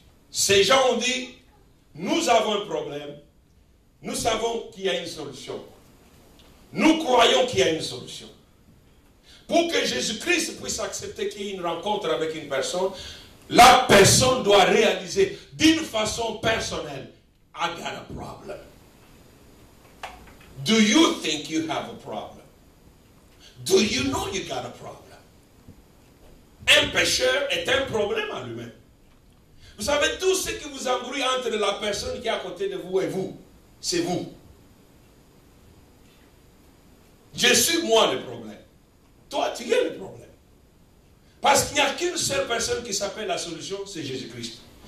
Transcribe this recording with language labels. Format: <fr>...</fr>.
<fr>Ces gens ont dit, nous avons un problème, nous savons qu'il y a une solution. Nous croyons qu'il y a une solution. Pour que Jésus-Christ puisse accepter qu'il y ait une rencontre avec une personne, la personne doit réaliser d'une façon personnelle,</fr> <en>I got a problem. Do you think you have a problem? Do you know you got a problem?</en> <fr>Un pécheur est un problème à lui-même. Vous savez, tout ce qui vous embrouille entre la personne qui est à côté de vous et vous, c'est vous. Je suis moi le problème. Toi, tu es le problème. Parce qu'il n'y a qu'une seule personne qui s'appelle la solution, c'est Jésus-Christ.</fr>